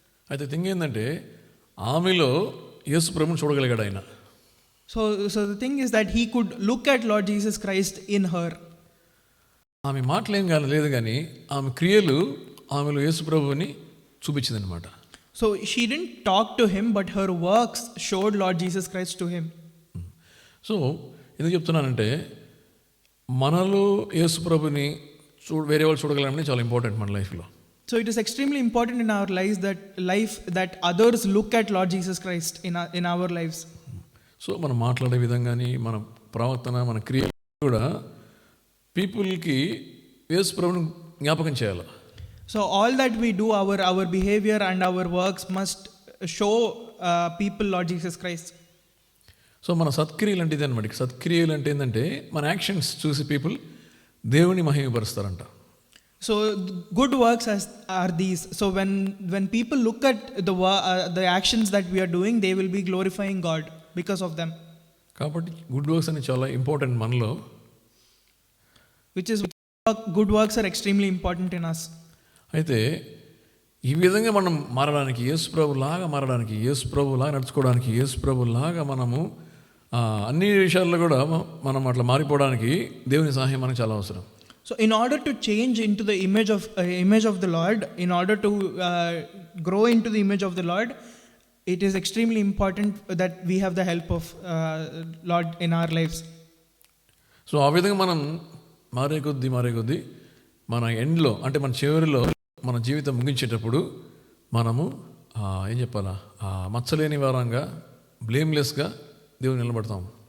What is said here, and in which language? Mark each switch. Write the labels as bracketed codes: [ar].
[te] అయితే థింగ్ ఏంటంటే ఆమెలో యేసు ప్రభుని చూడగలిగాడు ఆయన. [en] So the thing is that he could look at Lord Jesus Christ in her. [te] ఆమె మాటలేం లేదు కానీ ఆమె క్రియలు ఆమెలో యేసు ప్రభుని చూపించిందనమాట. [en] So she didn't talk to him, but her works showed Lord Jesus Christ to him. [te] So ఎందుకు చెప్తున్నానంటే మనలో యేసు ప్రభుని వేరే వాళ్ళు చూడగలమని చాలా ఇంపార్టెంట్ మన లైఫ్లో. [en] So it is extremely important in our lives that others look at Lord Jesus Christ in our lives. [te] So మనం మాట్లాడే విధంగాని మన ప్రవర్తన, మన క్రియ కూడా పీపుల్కి యేసు ప్రభుని జ్ఞాపకం చేయాలి. [en] So all that we do, our behavior and our works must show people Lord Jesus Christ. [te] So మన సత్క్రియలు అంటే ఇదన్నమాట. సత్క్రియలు అంటే ఏంటంటే మన యాక్షన్స్ చూసి పీపుల్ దేవుని మహిమపరుస్తారంట. [en] So good works are these. So when people look at the actions that we are doing, they will be glorifying God because of them. [te] కాబట్టి గుడ్ వర్క్స్ అని చాలా ఇంపార్టెంట్ మనలో. [en] Which is good works are extremely important in us. [te] అయితే ఈ విధంగా మనం మారడానికి, యేసు ప్రభులాగా మారడానికి, యేసు ప్రభులాగా నడుచుకోవడానికి, యేసు ప్రభులాగా మనము అన్ని విషయాల్లో కూడా మనం అట్లా మారిపోవడానికి దేవుని సహాయం మనకు చాలా అవసరం. [en] So in order to change into the image of the Lord, in order to grow into the image of the Lord, it is extremely important that we have the help of Lord in our lives. [te] So ఆ విధంగా మనం మారే కొద్దీ మన ఎండ్లో అంటే మన చివరిలో మన జీవితం ముగించేటప్పుడు మనము ఏం చెప్పాలా, మచ్చలేని వారంగా, బ్లేమ్లెస్గా దేవుని నిలబడతాం.